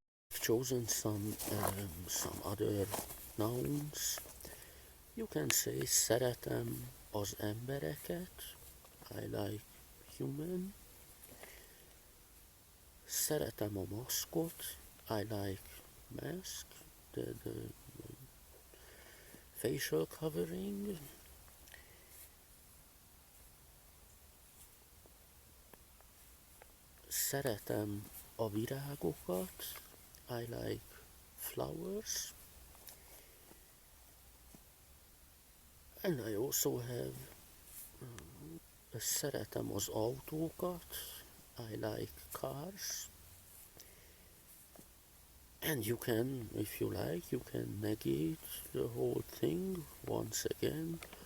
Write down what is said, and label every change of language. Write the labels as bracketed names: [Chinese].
[English] I've chosen some other nouns. You can say [Hungarian] szeretem az embereket. [English] I like human. [Hungarian] Szeretem a maszkot. [English] I like mask, the facial covering. [Hungarian] Szeretem a virágokat. [English] I like flowers. And I also have [Hungarian] szeretem az autókat. [English] I like cars. And you can, if you like, you can negate the whole thing once again.